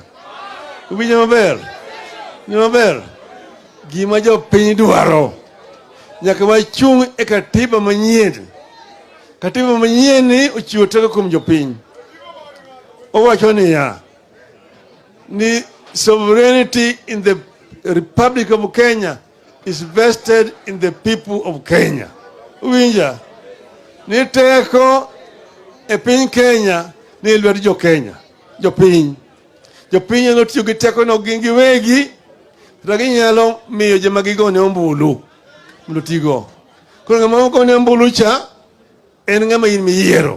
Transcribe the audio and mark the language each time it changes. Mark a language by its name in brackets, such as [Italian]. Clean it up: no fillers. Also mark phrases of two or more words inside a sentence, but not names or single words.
[Luo (Kenya and Tanzania)] Ubinyo maber. Gima jo piny dwaro. Nyaka wachung' e katiba manyien. Katiba manyien ni ochiwo teko kuom jopiny. Owacho ni [English] sovereignty in the Republic of Kenya is vested in the people of Kenya. [Luo (Kenya and Tanzania)] Uwinja? Ni teko e piny Kenya ni lwedo jo Kenya. Jopiny no tiyo gi teko no giwegi. Ginyalo miyo joma gigone ombulu. Mondo tigo. Koro ng'ama ogone ombulu cha en ng'ama in miyiero.